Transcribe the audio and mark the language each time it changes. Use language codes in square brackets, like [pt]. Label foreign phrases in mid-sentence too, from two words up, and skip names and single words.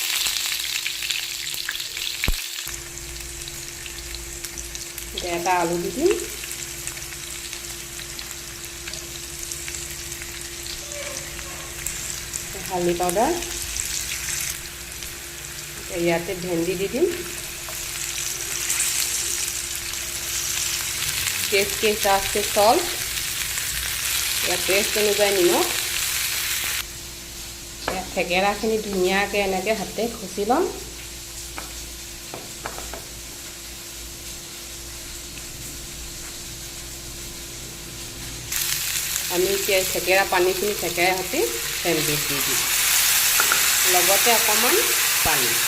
[as] এটা আলু দি দিম, হালধি পাউডাৰ, ইয়াতে ভেন্দি দি দিম, [hi] टेस्ट के हिसाब से सॉल्ट या टेस्ट अनुसार निमख। [as] থেকেৰাখিনি ধুনীয়াকৈ এনেকৈ হাতে খুচি ল'ম। আমি থেকেৰা পানীখিনি থেকেৰা সৈতে ভেন্দিত দি দিম, লগতে অকণমান পানী।